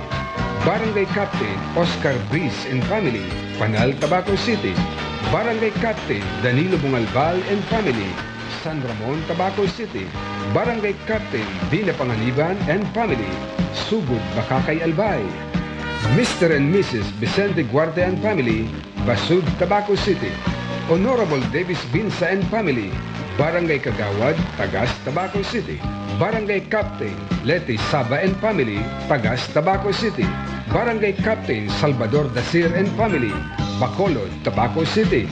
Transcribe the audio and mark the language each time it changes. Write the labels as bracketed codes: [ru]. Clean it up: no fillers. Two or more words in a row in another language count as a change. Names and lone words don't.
[en] Barangay Captain Oscar Briz and Family, Panal, Tabaco City. Barangay Captain Danilo Bungalbal and Family, San Ramon, Tabaco City. Barangay Captain Dina Panganiban and Family, Sugod, Bakakay, Albay. Mr. and Mrs. Vicente Guarte and Family, Basud, Tabaco City. Honorable Davis Binsa and Family, Barangay Kagawad, Tagas, Tabaco City. Barangay Captain Leti Saba and Family, Tagas, Tabaco City. Barangay Captain Salvador Dasir and Family, Bacolod, Tabaco City.